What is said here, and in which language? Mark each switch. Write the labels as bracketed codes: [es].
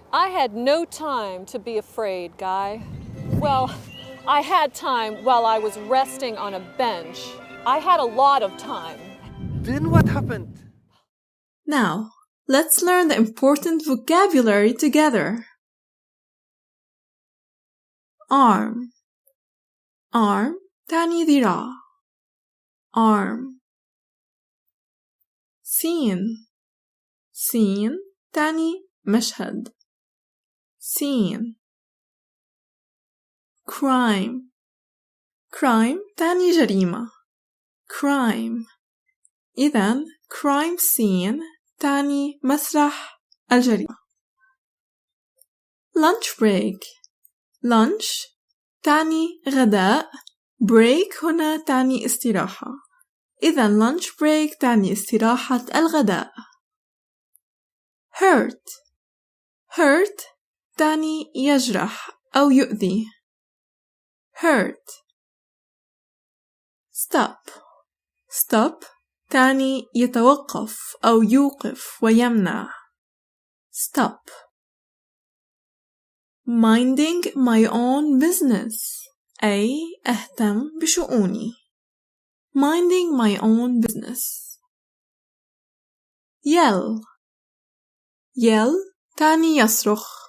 [en] I had no time to be afraid, Guy. Well, I had time while I was resting on a bench. I had a lot of time. Then what happened? Now, let's learn the important vocabulary together. Arm. [ar] Arm تعني ذراع. [en] Arm. Scene. [ar] Scene تعني مشهد. [en] Scene. Crime. [ar] Crime تعني جريمة. [en] Crime. [ar] إذن crime scene تعني مسرح الجريمة. [en] Lunch break. [ar] Lunch تعني غداء. break هنا تعني استراحة. إذن lunch break تعني استراحة الغداء. [en] hurt. [ar] hurt تعني يجرح أو يؤذي. [en] hurt. stop. [ar] stop تعني يتوقف أو يوقف ويمنع. [en] stop. minding my own business [ar] أي أهتم بشؤوني. [en] minding my own business. yell. [ar] yell تعني يصرخ.